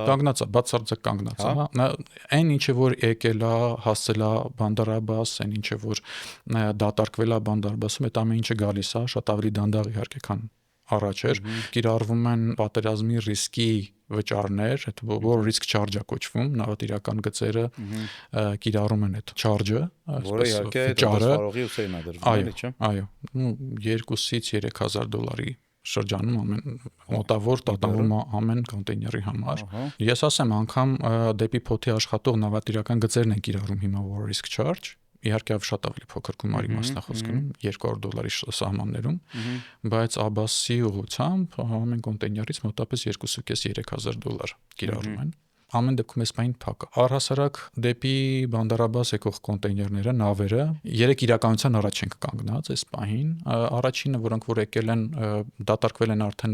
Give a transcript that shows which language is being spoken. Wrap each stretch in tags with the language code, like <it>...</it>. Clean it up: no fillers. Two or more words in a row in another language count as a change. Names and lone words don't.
<hy>Կանգնած է, բացարձակ կանգնած է, հա։ Այն ինչը որ եկել է, հասել է Բանդար Աբաս, այն ինչը որ դատարկվել է Բանդար Աբասում, այդ ամեն ինչը գալիս է, շատ ավելի դանդաղ իհարկե, քան առաջ էր կիրառվում են պատերազմի ռիսկի վճարներ, այդ որ</hy> <en>risk charge-</en> <hy>ա կոչվում, նավատիրական գծերը կիրառում են այդ charge-ը, որը իհարկե դասվարողի ուսերին է դրվում, էլի չէ։ Այո, $2-ից $3,000 շրջանում մոտավոր տատանվում ամեն կոնտեյների համար։ Ես ասեմ, անգամ դեպի փոթի աշխատող նավատիրական գծերն են կիրառում հիմա</hy> <en>war risk charge,</en> <hy>իհարկե շատ ավելի փոքր գումարի մասն է խոսքում $200 սահմաններում, բայց Աբասի ուղղությամբ ամեն կոնտեյներից մոտավորապես $2,500-3,000 կիրառում են։ ամեն դեպքում այս բանը փակ է։ Առհասարակ դեպի բանդարաբաս եկող կոնտեյներները, նավերը 3 իրականության առաջ ենք կանգնած այս պահին։ Առաջինը, որոնք որ եկել են, դատարկվել են արդեն</hy>